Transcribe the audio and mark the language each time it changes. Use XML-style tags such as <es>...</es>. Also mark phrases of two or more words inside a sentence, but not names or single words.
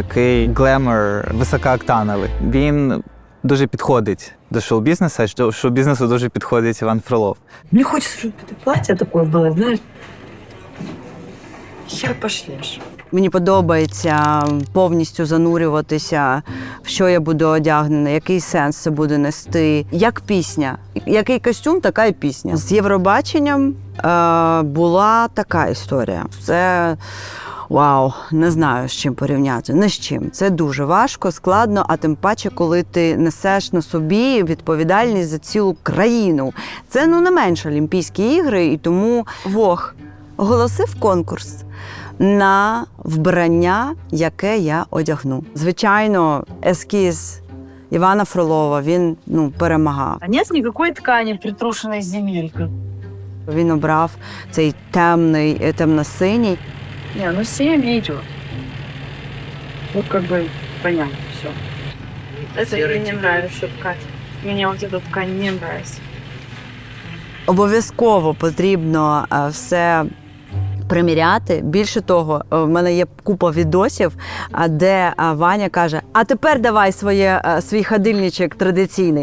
<uk>Це такий глемор високооктановий. Він дуже підходить до шоу-бізнесу, що шоу-бізнесу дуже підходить Іван Фролов.</uk> <ru>Мне хочется, чтобы это платье такое было, знаешь, хер пошлешь.</ru> <uk>Мені подобається повністю занурюватися, в що я буду одягнена, який сенс це буде нести, як пісня. Який костюм, така і пісня. З Євробаченням була така історія. Це вау, не знаю, з чим порівняти, не з чим. Це дуже важко, складно, а тим паче, коли ти несеш на собі відповідальність за цілу країну. Це, не менше Олімпійські ігри, і тому Vogue оголосив конкурс на вбрання, яке я одягну. Звичайно, ескіз Івана Фролова, він перемагав.</uk> <ru>А нет никакой ткани, притрушенной земелькой.</ru> <uk>Він обрав цей темно-синій.</uk> <ru>Не, ну 7 мне идет. Вот как бы понятно все. Это мне не нравится ткань. Мне вот эта ткань не нравится.</ru> <uk>Обов'язково потрібно все приміряти. Більше того, в мене є купа відосів, де Ваня каже: а тепер давай свій ходильничок традиційний.</uk>